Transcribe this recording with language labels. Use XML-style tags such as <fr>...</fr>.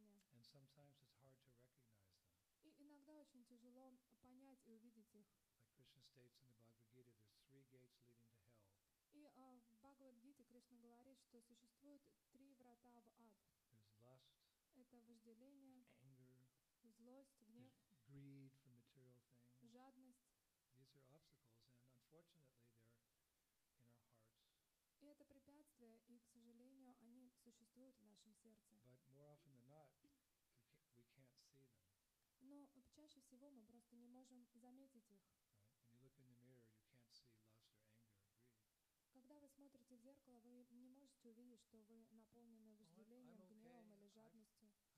<en>sometimes it's hard to recognize them.</en> <ru>И иногда очень тяжело понять и увидеть их.</ru> <en>Like Krishna states in the Bhagavad Gita, there's 3 gates leading to hell.</en> <ru>И в Бхагавад-гите Кришна говорит, что существует 3 врата в ад.</ru> <en>There's lust,</en> <ru>Это вожделение,</ru> <en>anger,</en> <ru>злость, гнев,</ru> <en>there's greed for material things.</en> <ru>жадность.</ru> <en>These are obstacles, and unfortunately they're in our hearts.</en> <ru>И это препятствия, и, к сожалению, они существуют в нашем сердце.</ru> <en>But more often than not, we can't see them.</en> <ru>Но чаще всего мы просто не можем заметить их.</ru> <en>Right? When you look in the mirror, you can't see lust or anger or greed.</en> <ru>Когда вы смотрите в зеркало, вы не можете увидеть, что вы наполнены вожделением, гневом или жадностью.</ru>